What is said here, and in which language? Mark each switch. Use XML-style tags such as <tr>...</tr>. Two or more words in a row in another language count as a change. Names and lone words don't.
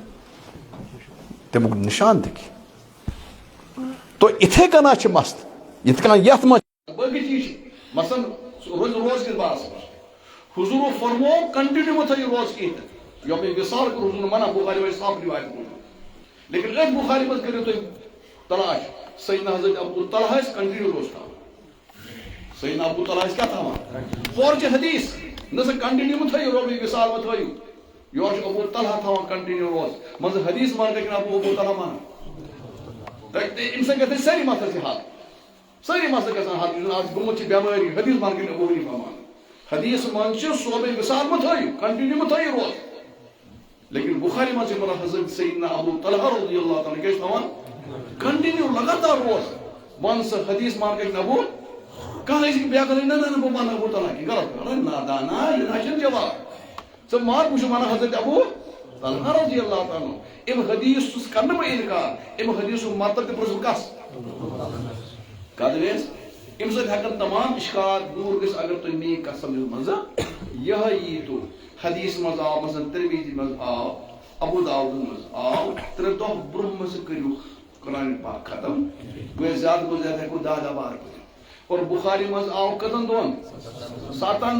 <ks>تمیُک نشان تہِ کینٛہہ تو اِتھے کنا چھِ مسلہٕ یِتھ کٔنۍ یتھ منٛز باقٕے چیٖز چھِ مثلاً روز کِس بارس منٛز حضوٗرو فرمو کنٹِنیوٗ مہ تھٲیِو روز کینٛہہ تہِ یوم وصال کوٚر حضوٗرن منع بُخاری منٛز صاف رِوایت لیکن أتھۍ بُخاری منٛز کٔرِو تُہۍ تلاش سیدنا حضرت ابو طلحہ ٲسۍ کنٹِنیوٗ روز تھاوان سیدنا ابو طلحہ ٲسۍ کیٛاہ تھاوان ہورٕ چھِ حدیث نہ سا کنٹِنیوٗ مہ تھٲیِو روبی وصال مہ تھٲیِو یورٕ چھُ ابو طلحہ تھاوان کنٹِنیوٗ روز منٛزٕ حدیث مان لیکن ابو طلحہ مان اَمہِ سۭتۍ گژھِ سٲری مسلہٕ حل سٲری مسلہٕ گژھان حل یُس زن آز گوٚمُت چھِ بٮ۪مٲرۍ حدیث مان کٔرِتھ ابو حنیفہ مان حدیث منٛز چھِ صوبے وصال مہ تھٲیِو کنٹِنیوٗ مہ تھٲیِو روز لیکن بخاری منٛز چھِ ونان حضرت سیدنا ابو طلحہ</ks> <ar>رضی اللہ تعالیٰ</ar> <ks>کیٛاہ چھِ تھاوان کنٹِنیوٗ لگاتار روز ون سا حدیث مان کٔرِتھ ابو کانٛہہ أسۍ بیٛاکھ نہ نہ بہٕ مانہٕ ابو طلحہ کینٛہہ غلط نادانا یہِ نہ چھُنہٕ جواب ژٕ مان بہٕ چھُس ونان حضرت ابو طلحہ</ks> <ar>رضی اللہ تعالیٰ</ar> <ks>امہِ حدیث چھُس کرنہٕ بہٕ انکار امہِ حدیثُک مطلب تہِ پرٛژھُم کس کتھ گٔیس امہِ سۭتۍ ہٮ۪کن تمام اشکالات دوٗر گٔژھِتھ اگر تُہۍ میٲنۍ کتھ سمجھو منٛزٕ یِہے یی تو حدیث منٛز آو مثلاً ترمیٖزی منٛز آو ابو داؤد منٛز آو 3 دۄہ برونٛہہ منٛز کٔرِو قرآن پاک ختم گوٚو زیادٕ کھۄتہٕ زیادٕ ہٮ۪کو 10 بار پٔرِتھ اور بخاری منٛز آو کٔژن دۄہن 7</ks>